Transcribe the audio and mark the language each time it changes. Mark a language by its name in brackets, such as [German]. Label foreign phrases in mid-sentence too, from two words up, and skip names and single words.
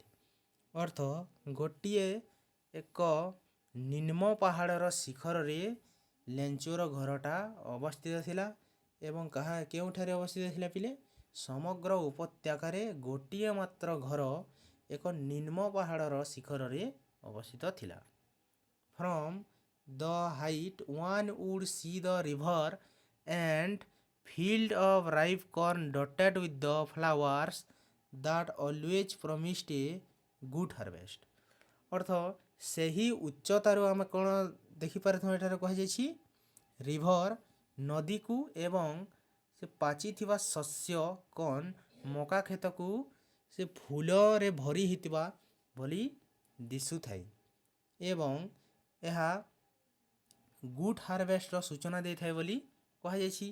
[Odia] ଅର୍ଥ ଗୋଟିଏ ଏକ ନିମ୍ନ ପାହାଡ଼ର ଶିଖରରେ ଲେଞ୍ଚର ଘରଟା ଅବସ୍ଥିତ ଥିଲା। ଏବଂ କେଉଁଠାରେ ଅବସ୍ଥିତ ଥିଲା ପିଲେ? ସମଗ୍ର ଉପତ୍ୟକାରେ ଗୋଟିଏ ମାତ୍ର ଘର ଏକ ନିମ୍ନ ପାହାଡ଼ର ଶିଖରରେ ଅବସ୍ଥିତ ଥିଲା। [English] from the height one would see the river and field of ripe corn dotted with the flowers that always promised a good harvest। [Odia] ଅର୍ଥ ସେହି ଉଚ୍ଚତାରୁ ଆମେ କ'ଣ ଦେଖିପାରିଥାଉ? ଏଠାରେ କୁହାଯାଇଛି ରିଭର ନଦୀକୁ ଏବଂ ସେ ପାଚିଥିବା ଶସ୍ୟ କର୍ନ ମକା କ୍ଷେତକୁ ସେ ଫୁଲରେ ଭରି ହୋଇଥିବା ଭଳି ଦିଶୁଥାଏ ଏବଂ ଏହା [English] good harvest [Odia] ସୂଚନା ଦେଇଥାଏ ବୋଲି କୁହାଯାଇଛି।